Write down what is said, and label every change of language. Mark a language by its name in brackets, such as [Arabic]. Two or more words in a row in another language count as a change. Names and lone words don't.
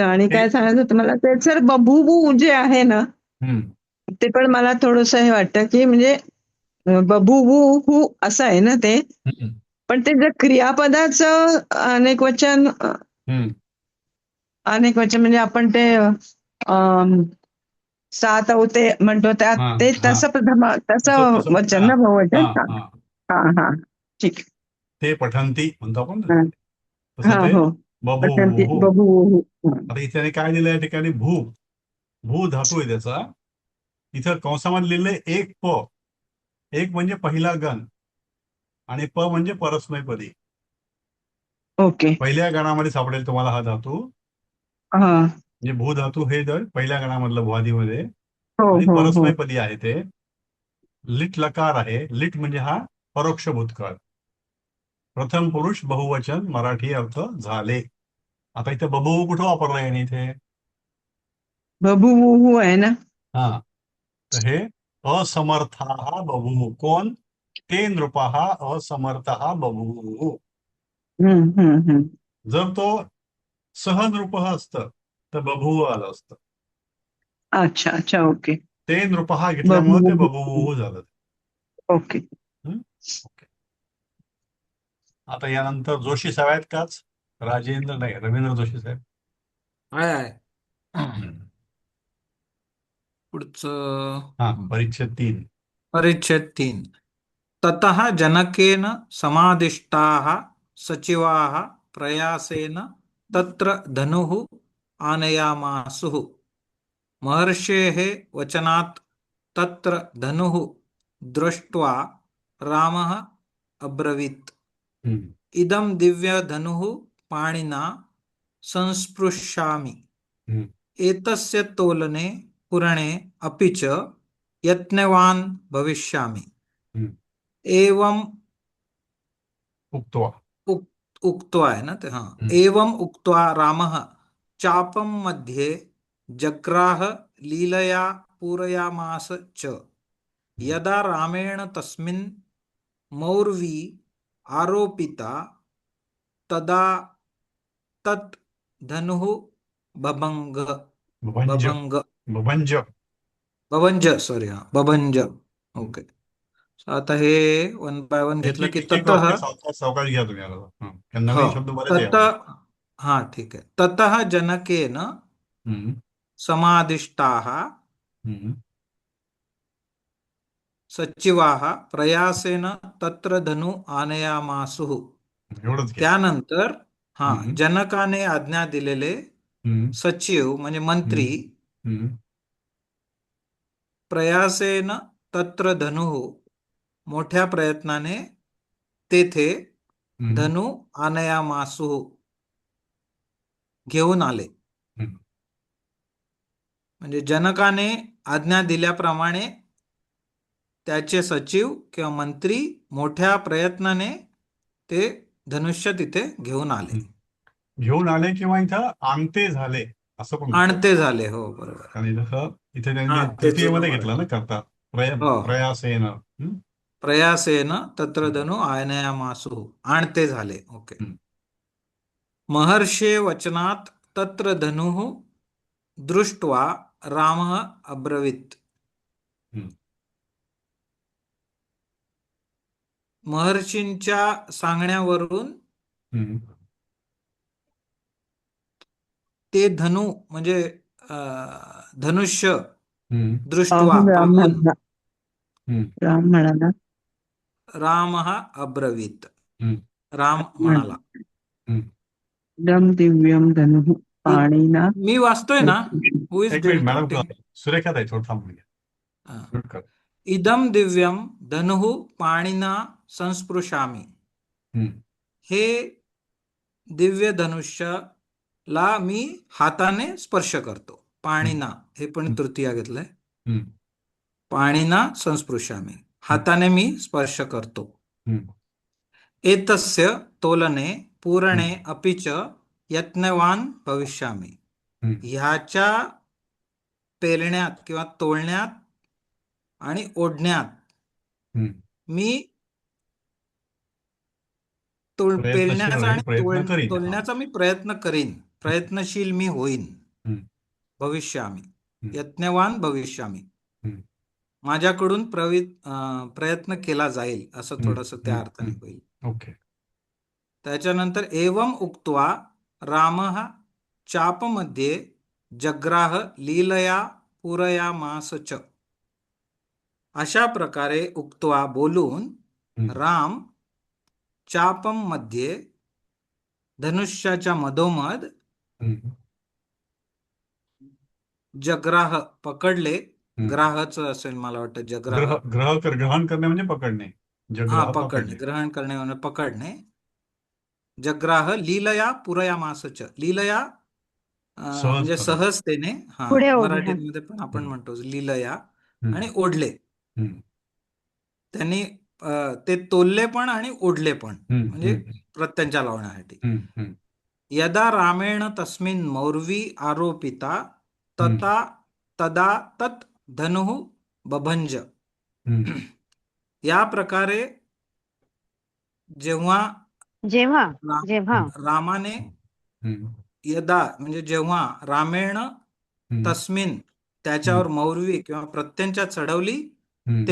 [Marathi] आणि काय सांगायचं होतं मला, ते सर बभूवू जे आहे ना, ते पण मला थोडस हे वाटतं की म्हणजे बभूवू असं आहे ना ते, पण ते जर क्रियापदाचं अनेक वचन म्हणजे आपण ते सात अवते म्हणतो त्यात हा ते हा तसं तसं तसं तसं वचन हा ना बहुवचन. हा हा हा हा हा ठीक ते पठंती म्हणतो आपण आहे. ना, हा तसं ते हो पठंती [Sanskrit] बभूवुः. बभूवुः. [Marathi] आता इथे काय दिलं या ठिकाणी भू धातू आहे त्याचा. इथं कंसामध्ये लिहिलंय एक प. एक म्हणजे पहिला गण आणि प म्हणजे परस्मैपदी. ओके. पहिल्या गणामध्ये सापडेल तुम्हाला हा धातू. हा म्हणजे भू धातू हे जर पहिल्या गणामधलं भुआदीमध्ये हो आणि हो हो परस्मैपदी आहे ते. लिट लकार आहे. लिट म्हणजे हा परोक्ष भूतकाळ. प्रथम पुरुष बहुवचन मराठी अर्थ झाले. आता इथे बभूव कुठं वापरला याने इथे? बभूवुः आहे ना. हा तर हे [Sanskrit] असमर्था बभूव. [Marathi] कोण? [Sanskrit] ते नृपः असमर्थः बभूव. हम्म. [Marathi] जर तो सहनृपः असतं तर बभूव आलं असतं. अच्छा अच्छा ओके. ते नृपः घेतल्यामुळे ते [Sanskrit] बभूवुः. [Marathi] बभूव झालं. ओके. हं? ओके. आता यानंतर जोशी साहेब आहेत काच? राजेंद्र नाही, रवींद्र जोशी साहेब. आहे. हं. पुढचं हा परिच्छेद 3. परिच्छेद 3. [Sanskrit] ततः जनकेन समादिष्टाः सचिवाः प्रयासेन तत्र धनुः आनयामासुः. महर्षेः वचनात् तत्र धनुः दृष्ट्वा रामः अब्रवीत्, हं. इदं दिव्यधनुः पाणिना संस्पृशामि. हं. एतस्य तोलने पूरणे अपि च यत्नवान् भविष्यामि. हं. एवं उक्त्वा. [Marathi] उक्त्वा आहे ना ते. हा हं. [Sanskrit] एवं उक्त्वा रामः चापं मध्ये जग्राह लीलया पूरयामास च. यदा रामेण तस्मिन् मौर्वी आरोपिता तदा तत् धनुः बभंग बभंज. बभंग बभंज. [Marathi] बभंज सॉरी हा बभंज. ओके. आता हे [English] one by one [Marathi] घेतलं की एक एक [Sanskrit] ततः. [Marathi] वाक्य सावकाश घ्या तुम्ही आता. हं. कारण हो नवीन शब्द बरेच आहे [Sanskrit] तत [Marathi] यामध्ये. हा ठीक आहे. [Sanskrit] ततः जनकेन हं. समादिष्टाः हं. सचिवाः प्रयासेन तत्र धनु आनयामासुः. [Marathi] एवढंच घ्या. त्यानंतर हा हं. जनकाने आज्ञा दिलेले हं. सचिव म्हणजे मंत्री हं. [Sanskrit] प्रयासेन तत्र धनुः [Marathi] मोठ्या प्रयत्नाने तेथे हं. [Sanskrit] धनु आनयामासुः [Marathi] घेऊन आले. हं. म्हणजे जनकाने आज्ञा दिल्याप्रमाणे त्याचे सचिव किंवा मंत्री मोठ्या प्रयत्नाने ते धनुष्य तिथे घेऊन आले. हं. घेऊन आले किंवा इथं आणते झाले असं पण म्हणतो. आणते झाले. हो बरोबर. आणि जसं इथे हा त्यांनी ते तृतीयमध्ये घेतलं ना करता. हो [Sanskrit] प्रयासेन. हं? प्रयासेन तत्र धनु आनयामासुः [Marathi] आणते झाले. ओके. हं. [Sanskrit] महर्षे वचनात् तत्र धनुः दृष्ट्वा रामः अब्रवीत्. हं. [Marathi] महर्षींच्या सांगण्यावरून हं. ते धनु म्हणजे धनुष्य हं. [Sanskrit] दृष्ट्वा [Marathi] राम पाहून म्हणाला. हं. राम म्हणाला. [Sanskrit] रामः अब्रवीत्. हं. [Marathi] राम म्हणाला. हं. [Sanskrit] इदं दिव्यं धनुः पाणिना. [Marathi] मी वाचतोय ना. [English] who is [Marathi] एक मिनिट मॅडम, [English] टॉकिंग? [Marathi] सुरेखा ताई थोडं थांबून घ्या. म्यूट कर. [Sanskrit] इदं दिव्यं धनुः पाणिना संस्पृशामि. हं. [Marathi] हे दिव्य धनुष्यला मी हाताने स्पर्श करतो. पाणिना हे पण तृतीया घेतलंय. हं. [Sanskrit] पाणिना संस्पृशामि [Marathi] हाताने मी स्पर्श करतो. हं. [Sanskrit] एतस्य तोलने पूरणे अपि च यत्नवान भविष्यामि. हं. [Marathi] ह्याच्या पेलण्यात किंवा तोलण्यात आणि ओढण्यात हं. मी प्रयत्नशील पेलण्याचा राहील, आणि प्रयत्न करीन. हां. तोलण्याचा मी प्रयत्न करीन. प्रयत्नशील मी होईन. हं. [Sanskrit] भविष्यामी हं. यत्नवान भविष्यामी. हं. [Marathi] माझ्याकडून प्रयत्न केला जाईल असं हं. थोडंसं त्या हं. अर्थाने हं. होईल. ओके. [Sanskrit] त्याच्यानंतर एवं उक्त्वा रामः चापमध्ये जग्राह लीलया पूरयामास च. [Marathi] अशा प्रकारे उक्त्वा बोलून हम्म, राम [Sanskrit] चापम मध्ये [Marathi] धनुष्याच्या मधोमध हम्म, जग्राह पकडले. हम्म. ग्राहचं असेल मला वाटतं जग्राह. ग्रहण करणे म्हणजे पकडणे. हा, [Sanskrit] जग्राह [Marathi] पकडणे, पकडणे. ग्रहण करणे म्हणजे पकडणे. [Sanskrit] जग्राह लीलया पुरयामास च. [Marathi] लीलया म्हणजे सहजपणे. सहजतेने. हा, पुढे ओढले. हा. मराठीमध्ये पण आपण हम्म, म्हणतो लीलया. हम्म, आणि ओढले. हम्म, त्यांनी ते तोलले पण आणि ओढले पण, हम्म, म्हणजे हम्म, प्रत्यंचा लावण्यासाठी. हम्म, हम्म, [Sanskrit] यदा रामेण तस्मिन् मौर्वी आरोपिता हम्म, तथा तदा तत् धनुः बभंज. हम्म, [Marathi] या प्रकारे जेव्हा जेव्हा रा- जेव्हा रामाने हम्म, यदा म्हणजे जेव्हा रामेण हम्म, तस्मिन त्याच्यावर मौर्वी किंवा प्रत्यंचा चढवली, हम्म.